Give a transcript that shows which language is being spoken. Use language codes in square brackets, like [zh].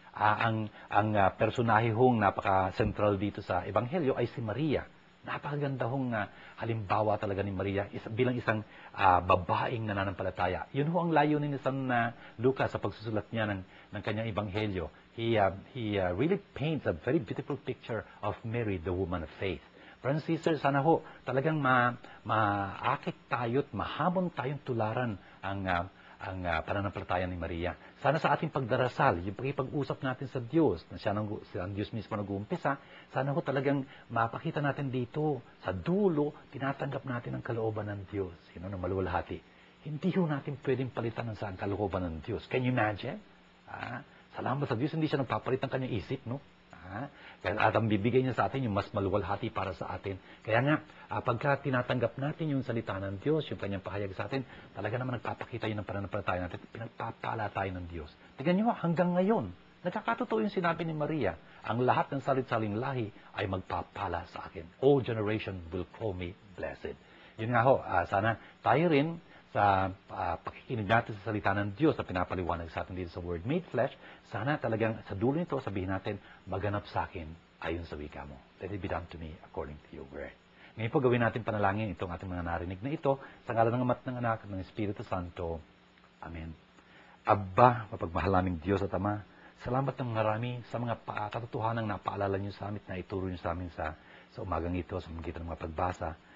[tl] Ang personahe hong napaka-central dito sa ebanghelyo ay si Maria. Napakaganda hong halimbawa talaga ni Maria bilang isang babaeng nananampalataya. Yun ho ang layunin ni San Lucas sa pagsusulat niya ng kanyang ebanghelyo. [en] He really paints a very beautiful picture of Mary, the woman of faith. [tl] Friends and sisters, sana ho talagang maakit tayo at mahamon tayong tularan pananampalataya ni Maria. Sana sa ating pagdarasal, yung pag-usap natin sa Diyos, na siya ang Diyos mismo nag-uumpisa, sana ho talagang mapakita natin dito, sa dulo, tinatanggap natin ang kalooban ng Diyos, na maluwalhati. Hindi ho natin pwedeng palitan ng saan kalooban ng Diyos. [en] Can you imagine? [tl] Salamat sa Diyos, hindi siya nagpapalit ng kanyang isip, no? At ang bibigay niya sa atin yung mas maluwalhati para sa atin. Kaya nga, pagka tinatanggap natin yung salita ng Diyos, yung kanyang pahayag sa atin, talaga naman nagpapakita yun ng pananampalataya natin, pinagpapala tayo ng Diyos. Tignan nyo, hanggang ngayon, nagkakatotoo yung sinabi ni Maria, ang lahat ng salit-saling lahi ay magpapala sa akin. [en] All generation will call me blessed. [tl] Yun nga ho, sana tayo rin, sa pakikinig natin sa salita ng Diyos na pinapaliwanag sa atin dito sa Word Made Flesh, sana talagang sa dulo nito sabihin natin, maganap sa akin ayon sa wika mo. [en] Let it be done to me according to your word. [tl] Ngayon po gawin natin panalangin itong ating mga narinig na ito sa ngalan ng Ama at ng Anak at ng Espiritu Santo. Amen. Aba, mapagmahal naming Diyos at Ama, salamat ng marami sa mga katotohanang napaalala niyo sa amin na ituro niyo sa amin sa umagang ito sa magitan ng mga pagbasa.